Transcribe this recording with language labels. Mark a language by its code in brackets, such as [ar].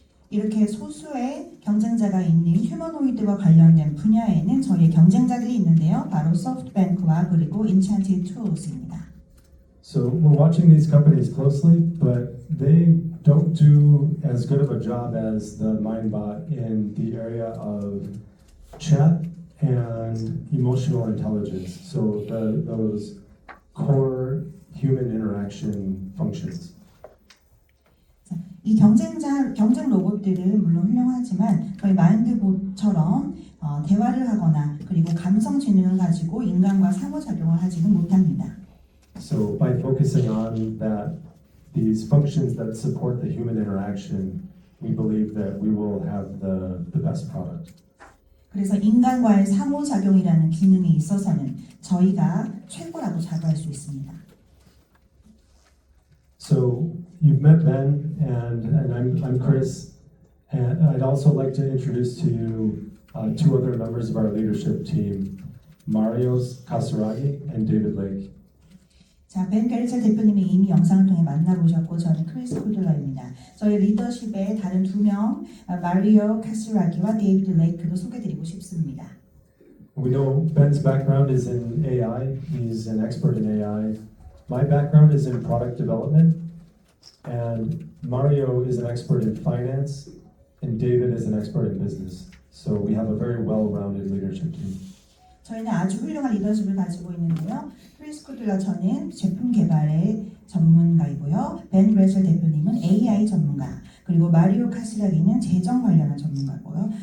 [ko] 이렇게 소수의 경쟁자가 있는 휴머노이드와 관련된 분야에는 저희의 경쟁자들이 있는데요. 바로 소프트뱅크와 그리고 Enchanted Tools입니다. [en] So we're watching these companies closely, but they don't do as good of a job as the MindBot in the area of chat and emotional intelligence. So those core human interaction functions. [ko] 이 경쟁 로봇들은 물론 훌륭하지만 저희 마인드봇처럼 대화를 하거나 그리고 감성 지능을 가지고 인간과 상호작용을 하지는 못합니다. [en] So by focusing on that, these functions that support the human interaction, we believe that we will have the best product. [ko] 그래서 인간과의 상호작용이라는 기능에 있어서는 저희가 최고라고 자부할 수 있습니다. [en] So you've met Ben, and I'm Chris, and I'd also like to introduce to you two other members of our leadership team, Mario Kasaragi and David Lake. [ko] 자, 벤 게르첼 대표님이 이미 영상을 통해 만나보셨고 저는 크리스 쿠들러입니다. 저희 리더십의 다른 두 명, 마리오 카스라기와 데이비드 레이크도 소개드리고 싶습니다. [en] We know Ben's background is in AI. He's an expert in AI. My background is in product development, and Mario is an expert in finance, and David is an expert in business. So we have a very well-rounded leadership team. [ko] 저희는 아주 훌륭한 리더십을 가지고 있는데요. 크리스 쿠들러 저는 제품 개발의 전문가이고요. 벤 그레첼 대표님은 AI 전문가, 그리고 마리오 카스라기는 재정 관련한 전문가고요.